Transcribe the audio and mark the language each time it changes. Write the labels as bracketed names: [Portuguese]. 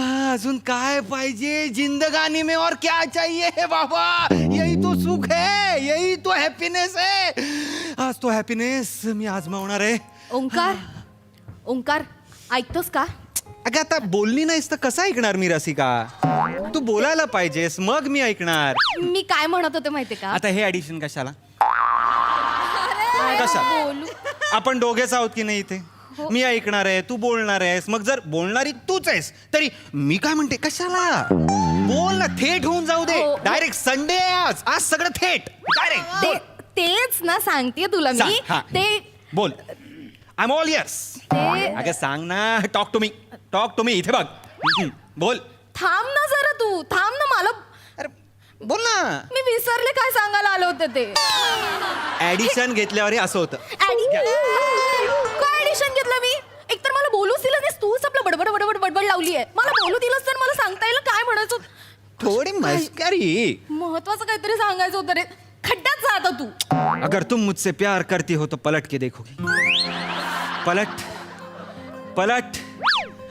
[Marathi] अजून काय पाहिजे [Hindi] जिंदगानी में, और क्या चाहिए बाबा, यही तो सुख है, यही तो हॅपीनेस है। [Marathi] आज तो हॅपीनेस मी आजमावणार आहे। ओंकार ऐकतोस का? अगं आता बोलली नाहीस तर कसं ऐकणार मी रसिका, तू बोलायला पाहिजेस मग मी ऐकणार। मी काय म्हणत होते माहितीये का? आता हे ऍडिशन कशाला, कशा बोलू आपण दोघेच आहोत की नाही इथे, मी ऐकणार आहे, तू बोलणार आहेस, मग जर बोलणारी तूच आहेस तरी मी काय म्हणते कशाला, बोल ना, थेट होऊन जाऊ दे। डायरेक्ट संडे आज, आज सगळं थेट डायरेक्ट। तेच ना सांगते तुला मी, ते बोल, [English] I am all ears. [Marathi] अगं सांग ना, [English] talk to me, [Marathi] इथे बघ, बोल। थांब ना जरा, तू थांब ना, मला अरे बोल ना। मी विसरले काय सांगायला आले होते ते। ऍडिशन घेतल्यावर हे असं होतं। काय ऍडिशन घेतलं मी? एकतर मला बोलूच दिलं नाही, तूच आपलं बडबड लावली आहे। मला बोलू दिलंस तर मला सांगता येईल काय म्हणायचं। [Hindi] थोड़ी मस्करी, [Marathi] महत्वाचं काहीतरी सांगायचं होतं रे। खड्ड्यात जा आता तू। [Hindi] अगर तुम मुझसे प्यार करती हो तो पलट के देखोगी। पलट पलट